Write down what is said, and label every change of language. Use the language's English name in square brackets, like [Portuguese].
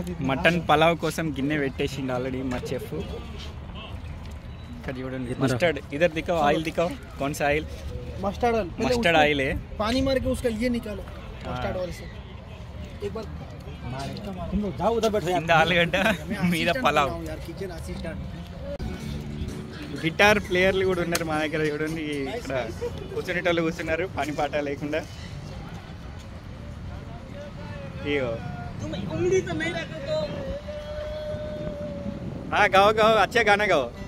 [Telugu] Mutton pulao కోసం గిన్నె పెట్టేసిండు already మా చెఫ్. ఇక్కడ చూడండి [Hindi] మస్టర్డ్, ఇधर दिखाओ ऑयल दिखाओ, कौन सा oil? Mustard oil. Mustard oil है. पानी मार के उसका ये निकालो मस्टर्ड ऑयल से एक बार. तुम लोग जाओ उधर बैठो यार. [Telugu] ఆలుగడ్డ మీద పలావ్. [Hindi] यार किचन असिस्टेंट. [Telugu] గిటార్ ప్లేయర్లు కూడా ఉన్నారు మా దగ్గర చూడండి. ఇక్కడ కూర్చునేటోళ్ళు కూర్చున్నారు పని పాట లేకుండా. [Hindi] ఇగో हाँ गाओ गाओ, अच्छा गाना गाओ.